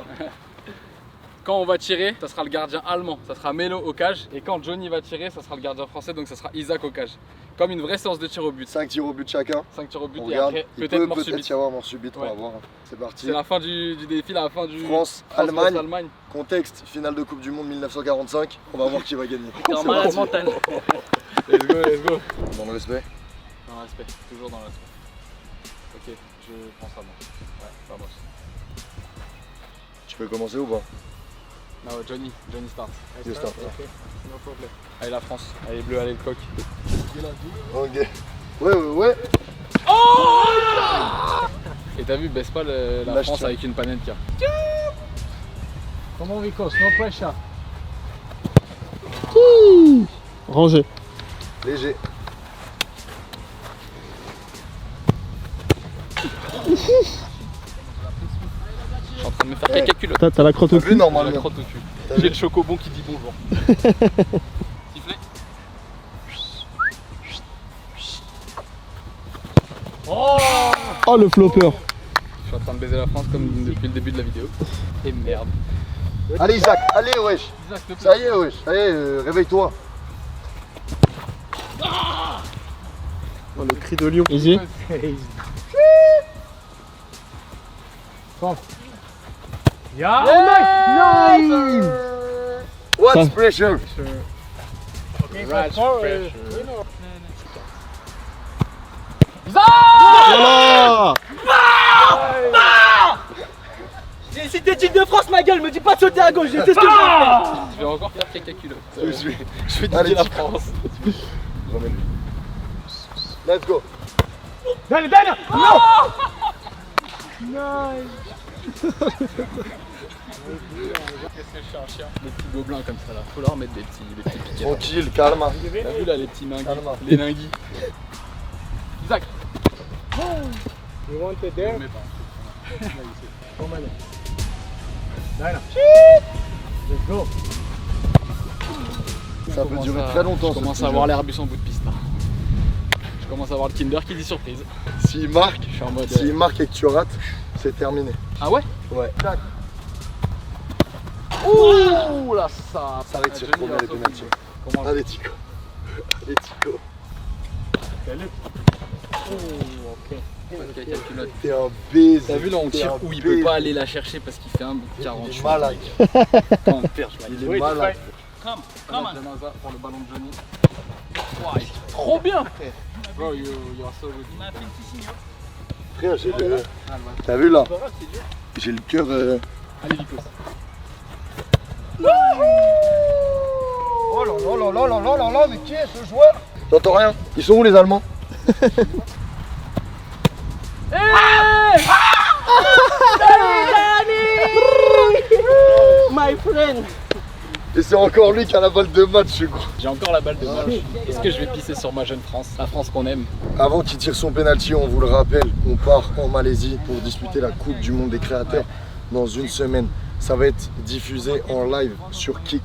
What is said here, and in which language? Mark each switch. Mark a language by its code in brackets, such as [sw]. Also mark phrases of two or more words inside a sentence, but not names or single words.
[fr] quand on va tirer, ça sera le gardien allemand, ça sera Melo au cage, et quand Johnny va tirer, ça sera le gardien français, donc ça sera Isaac au cage. Comme une vraie séance de tir au but. 5 tirs au but chacun. 5 tirs au but On et regarde. après Il peut-être peut mort peut-être subite. y avoir mort subite, on Ouais. va voir. C'est parti. C'est la fin du défi, la fin du France-Allemagne. France-Allemagne. Contexte, finale de Coupe du Monde 1945. On va voir qui va gagner. T'es en malade mental. [en] Let's go, let's go. [fr] Dans le respect. Dans le respect, toujours dans le respect. Ok, je prends ça moi. Ouais, vamos. Tu peux commencer ou pas? Non, Johnny start. [en] You start. No problem. [fr] Allez la France, allez bleu, allez le coq. Ok. Ouais. Et t'as vu, baisse pas la Lâche France ça. avec une panenka. Comment Vicos, [en] no pressure. [fr] Rangé. Léger. Je suis en train de me faire caca culotte. T'as la crotte au T'as vu cul. J'ai la normalement? crotte au cul. T'as J'ai vu le chocobon qui dit bonjour. Sifflet. Oh le flopper. Je suis en train de baiser la France comme depuis le début de la vidéo. Et merde. Allez Isaac, allez wesh. Isaac, s'il te plaît. Ça y est wesh. Ça y est, réveille-toi. Oh le cri de lion. Easy. [en] What's [fr] Ça- [en] pressure? [fr] Rage pressure. Voilà. J'ai cité l'équipe de France, ma gueule, me dis pas de sauter à gauche, j'ai fait ce que je veux. Je vais encore faire caca culotte. Je vais Allez, niquer la tu- France. Remets-lui. [en] Let's go. [fr] Qu'est-ce que je suis un chien? Des petits gobelins comme ça là. Faut leur mettre des petits piquets. Tranquille, calme. T'as vu là les petits ninguis? Calme. Les ninguis. Isaac. [en] You want it [fr] Je [en] there? [fr] mets pas. [en] Let's go. [fr] Ça peut durer très longtemps. Je commence ce à jeu. voir l'Airbus en bout de piste là. Je commence à voir le Kinder qui dit surprise. S'il marque, Je suis en mode. s'il marque et que tu rates, c'est terminé. Ah ouais? Ouais. Ouh là ça. Ça retire trop bien les pénaltys. Comment Allez Tico. Allez Tico. caca culotte. T'es un baiser. T'as vu là on T'es tire un où il baiser. peut pas aller la chercher parce qu'il fait un bout de 40. Il est malade. Quand on perd, je Il est malade. [en] Come, Come come on. on. [fr] Janaza pour le ballon de Johnny. Wow, il est trop bien frère. [en] Bro, you are so good. [fr] Il m'a fait le petit signe. Frère, j'ai le... Ah, ouais. T'as vu là? J'ai le cœur... Allez Vicos. Oh là là là là là là là, mais qui est ce joueur? J'entends rien. Ils sont où les Allemands? [en] My friend. [fr] Et c'est encore lui qui a la balle de match, je crois. J'ai encore la balle de match. Est-ce que je vais pisser sur ma jeune France? La France qu'on aime. Avant qu'il tire son penalty, on vous le rappelle, on part en Malaisie pour disputer la Coupe du Monde des créateurs dans une semaine. Ça va être diffusé en live sur Kik